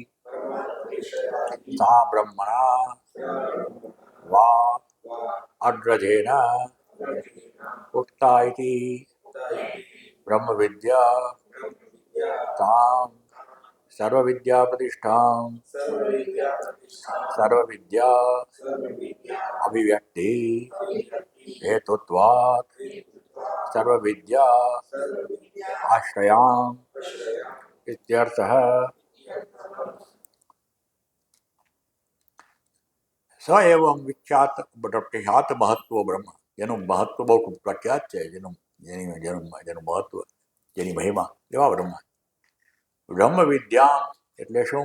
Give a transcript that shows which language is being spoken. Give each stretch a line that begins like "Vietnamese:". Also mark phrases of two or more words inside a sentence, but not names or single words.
Sanskrit: सा ब्रह्मणा वा अग्रजेन उक्ता इति ब्रह्म विद्या तां सर्वविद्या प्रतिष्ठां सर्वविद्या अभिव्यक्ति हेतुत्वात् सर्वविद्या आश्रयाम् इत्यर्थः. स एवं विख्यात प्रख्यात महत्व ब्रह्म,
Gujarati: જેનું મહત્વ બહુ પ્રખ્યાત છે, જેનું મહત્વ, જેની મહિમા એવા બ્રહ્મ. બ્રહ્મ વિદ્યા એટલે શું?